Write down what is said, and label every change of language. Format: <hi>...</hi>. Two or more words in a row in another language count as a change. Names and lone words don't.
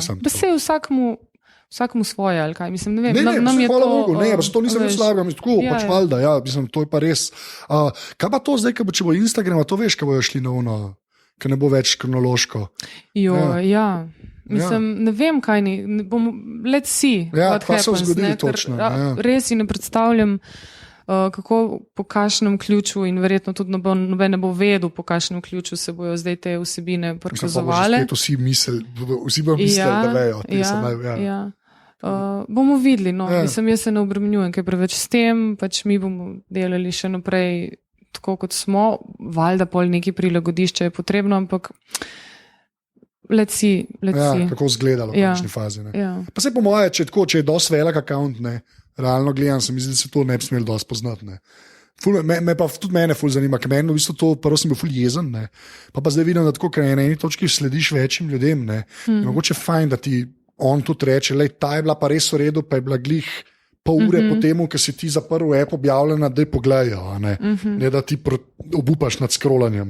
<sl>Pa se vsakmu svoje, ali kaj, mislim, ne vem. Ne, hvala Bogu, to nisem več slabega, tako, pač valjda, ja, mislim, to je pa res. Kaj pa to zdaj, če bo Instagram, to veš, kaj bojo šli na ono, ker ne bo več kronološko? Ja. Mislim, ne vem, kaj ni,</sl> <en>let's see what happens.</en> <sl>Se zgodili točno. Res si ne predstavljam, kako po kakšnem ključu in verjetno tudi noben ne bo vedel, po kakšnem ključu se bojo zdaj te vsebine prikazovale. Vsi bojo mislili, da vejo. Bomo videli, mislim, jaz se ne obremenjujem, kaj preveč s tem, pač mi bomo delali še naprej tako, kot smo, valjda pol neki prilagodišče je potrebno, ampak</sl> <en>let's see.</en> <sl>Kako izgledalo v končni fazi. Pa se po moje, če je dosti velik account, realno gledam, se mi zdi, da se to ne bi smeli dosti poznati. Me pa tudi mene ful zanima, ker meni v bistvu to, prvo sem bil ful jezen, pa zdaj vidim, da tako, ker na eni točki slediš večjim ljudem, mogoče fajn, da ti on tudi reče, ta je bila pa res v redu, pa je bila glih pol ure po temu, ko si ti za prvo app objavljena, da je pogledajo, ne da ti obupaš nad scrollanjem.</sl>